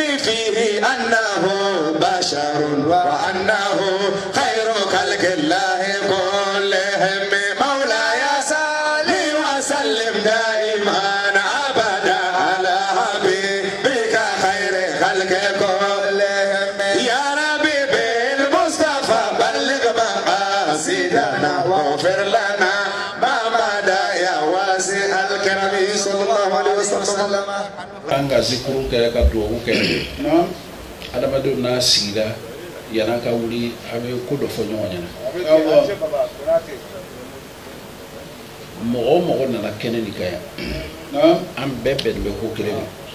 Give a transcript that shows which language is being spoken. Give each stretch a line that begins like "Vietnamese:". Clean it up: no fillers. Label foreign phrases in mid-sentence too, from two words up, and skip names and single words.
Arabic: فيه أنه بشر وأنه خير خلق الله كلهم مولاي صل وسلم دائما أبدا على حبيبك خير خلق كلهم يا ربي بالمصطفى بلغ مقاصدنا واغفر لنا ما مدى يا واسع الكرم صلى الله عليه وسلم
Bambara: anga zikuru kɛra ka duwawu kɛ adamadenw n'a sigira yana ka wuli a bɛ ko dɔ fɔ ɲɔgɔn ɲɛna mɔgɔ o mɔgɔ nana kɛnɛ nin kan yan an bɛɛ bɛnnen bɛ ko kelen ma